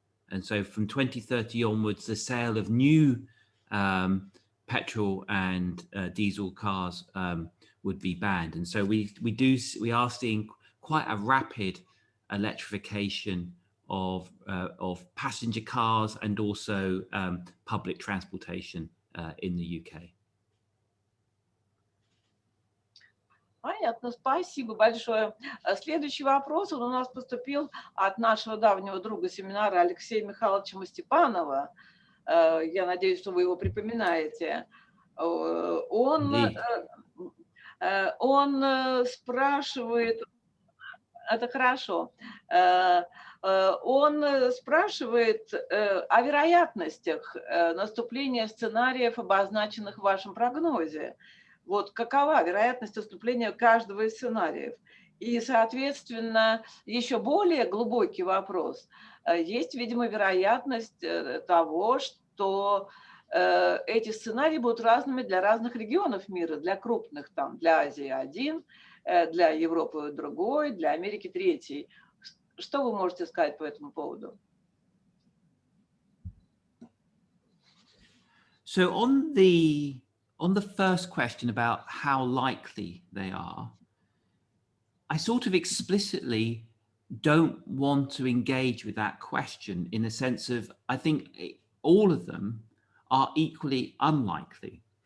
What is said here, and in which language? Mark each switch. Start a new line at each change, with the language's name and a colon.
English: And so from 2030 onwards, the sale of new petrol and diesel cars would be banned. And so we are seeing quite a rapid electrification of passenger cars and also public transportation in the UK.
Russian: Понятно, спасибо большое. Следующий вопрос, он у нас поступил от нашего давнего друга семинара Алексея Михайловича Степанова. Я надеюсь, что вы его припоминаете. Он спрашивает, это хорошо, он спрашивает о вероятностях наступления сценариев, обозначенных в вашем прогнозе. Вот какова вероятность наступления каждого из сценариев? И, соответственно, еще более глубокий вопрос. Есть, видимо, вероятность того, что эти сценарии будут разными для разных регионов мира, для крупных, там, для Азии один, для Европы другой, для Америки третий. Что вы можете сказать по этому поводу?
English: So on the first question about how likely they are, I sort of explicitly don't want to engage with that question in the sense of, I think all of them are equally unlikely.